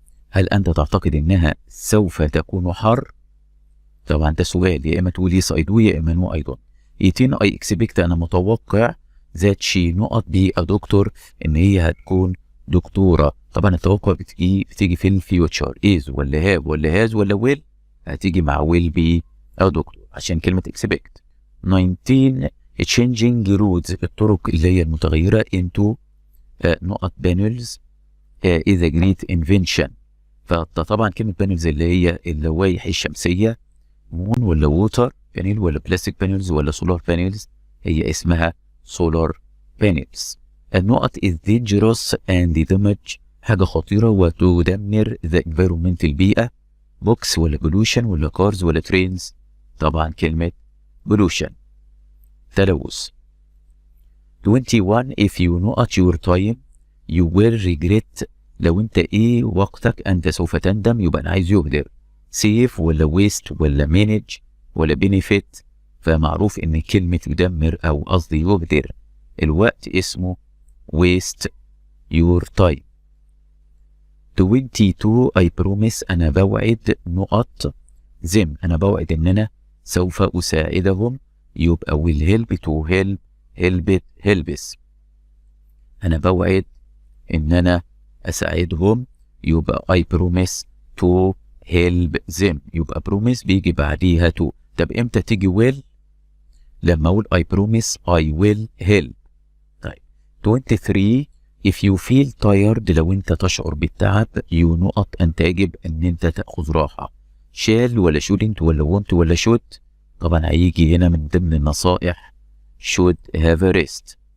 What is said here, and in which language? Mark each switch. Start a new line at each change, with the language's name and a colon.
Arabic: هل انت تعتقد انها سوف تكون حر؟ طبعا ده سؤال، يا اما تقول
English: yes I do
Arabic: يا اما
English: no I don't. 18 I expect،
Arabic: انا متوقع
English: that she نقط be a doctor،
Arabic: ان هي هتكون دكتورة. طبعا التوقع بتيجي في الفيوتشر is ولا have ولا has ولا will، هتيجي مع will be a doctor عشان كلمة expect.
English: 19 changing roads،
Arabic: الطرق اللي هي المتغيرة
English: into نقط panels is a great invention.
Arabic: فطبعا كلمة panels اللي هي اللوائح الشمسية، مون ولا ووتر بانيل ولا بلاستيك بانيلز ولا سولار بانيلز، هي اسمها سولار بانيلز.
English: النقط is dangerous and damage،
Arabic: حاجة خطيرة وتدمر
English: the environment البيئة.
Arabic: بوكس ولا pollution ولا cars ولا trains، طبعا كلمة pollution تلوث. 21
English: if you
Arabic: نقط
English: your time you will regret،
Arabic: لو انت ايه وقتك انت سوف تندم، يبقى انا عايز يهدر. سيف ولا ويست ولا مانج ولا بينيفيت، فمعروف ان كلمة يدمر او قصدي يهدر الوقت اسمه waste your time. 22
English: I promise،
Arabic: انا بوعد نقط them، انا بوعد ان انا سوف اساعدهم، يبقى will help to help helps، انا بوعد ان انا اساعدهم، يبقى
English: I promise to help them،
Arabic: يبقى promise بيجي بعديها to. طب امتى تيجي will؟ لما اقول
English: I promise I will help.
Arabic: طيب 23
English: if you feel tired،
Arabic: لو انت تشعر بالتعب you نقط انت يجب ان انت تاخذ راحه. shall ولا shouldn't ولا want ولا should، طبعا هيجي هنا من ضمن النصائح
English: should have a rest.